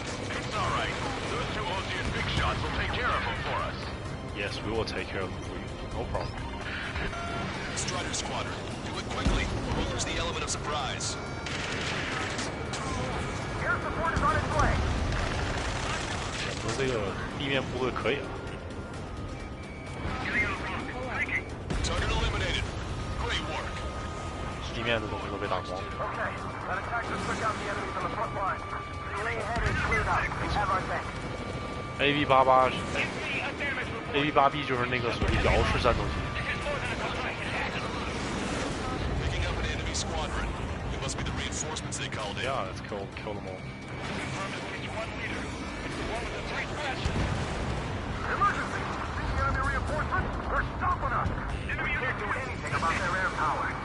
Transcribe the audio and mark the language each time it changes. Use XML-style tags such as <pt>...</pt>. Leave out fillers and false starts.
<en>It's alright. Those two Osean big shots will take care of them for us. Yes, we will take care of them for you. No problem. Strider Squadron, do it quickly, or we'll lose the element of surprise. Air support is on its way.</en> <zh>说这个地面部队可以了。</zh> <en>Target eliminated. Great work.</en> <zh>地面的东西都被打光。</zh> <en>Okay, that attack just took out the enemies on the front line. The lane ahead is cleared up. We have our tank.</en> <zh>AV88 AV8B 就是那个所谓摇式战斗机。</zh> <en>Picking up an enemy squadron. It must be the reinforcements they called in. Yeah, let's kill them all. Emergency! See the enemy reinforcements? They're stopping us! We can't do anything about their air power.</en>